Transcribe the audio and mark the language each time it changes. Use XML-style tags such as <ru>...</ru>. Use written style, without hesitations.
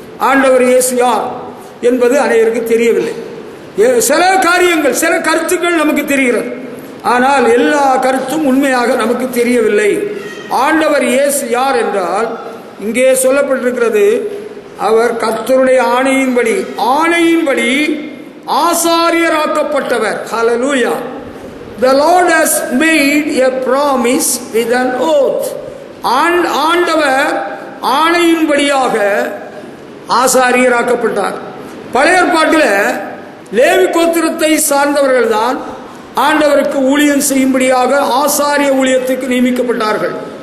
<ta>ஆண்டவர் இயேசு யார் என்பது அனைவருக்கு தெரியவில்லை. சில காரியங்கள், சில கருத்துக்கள் நமக்கு தெரிகிறது, ஆனால் எல்லா கருத்தும் உண்மையாக நமக்கு தெரியவில்லை. ஆண்டவர் இயேசு யார் என்றால் இங்கே சொல்லப்பட்டிருக்கிறது, அவர் கர்த்தருடைய ஆணையின்படி ஆசாரியராக்கப்பட்டவர். ஹல்லேலூயா.</ta> <en>The Lord has made a promise with an oath.</en> <ta>ஆண்டவர் ஆணையின்படியாக ஆசாரியராக்கப்பட்டார். பழைய ஏற்பாட்டில் லேவி கோத்திரத்தை சார்ந்தவர்கள் தான் ஆண்டவருக்கு ஊழியம் செய்யும்படியாக ஆசாரிய ஊழியத்துக்கு நியமிக்கப்பட்டார்கள்.</ta>